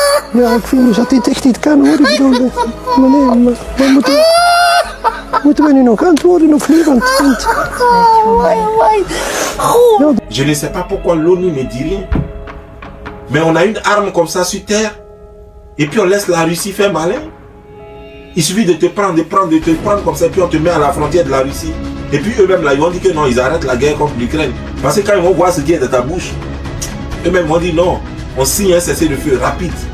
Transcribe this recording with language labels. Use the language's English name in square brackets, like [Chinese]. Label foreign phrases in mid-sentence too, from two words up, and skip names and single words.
[Dutch] Ja, ik vind dus dat dit echt niet kan hoor. Ik bedoel, meneer, moeten we nu nog antwoorden of niet? Want [French] Je ne sais pas pourquoi l'ONU ne dit rien. Mais on a une arme comme ça sur terre. Et puis on laisse la Russie faire malin. Il suffit de te prendre, de te prendre comme ça. Et puis on te met à la frontière de la Russie. Et puis eux-mêmes là, ils vont dire que non, ils arrêtent la guerre contre l'Ukraine. Parce que quand ils vont voir ce qui est de ta bouche, eux-mêmes vont dire non, on signe un cessez-le-feu rapide.